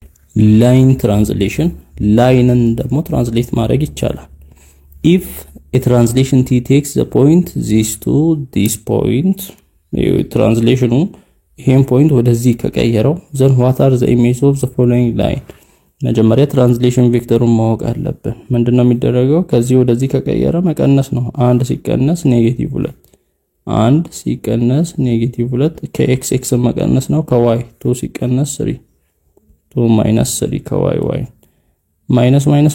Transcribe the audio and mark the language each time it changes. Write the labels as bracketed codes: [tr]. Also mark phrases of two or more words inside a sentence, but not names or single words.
[en] line translation [am] ላይንን ደግሞ ትራንስሌት ማድረግ ይቻላል [en] if a translation t takes the point this to this point translation [am] ይሄን ፖይንት ወደዚህ ከቀየረው [en] then what are the images of the following line [am] መጀመሪያ ትራንስሌሽን ቬክተሩን ማወቅ አለብን ምንድነው የሚደረገው ከዚህ ወደዚህ ከቀየረ መቀነስ ነው 1 ሲቀነስ -2 1 ሲቀነስ -2 ከx x መቀነስ ነው ከy 2 ሲቀነስ 3 2 minus 3 ከy y [en] minus minus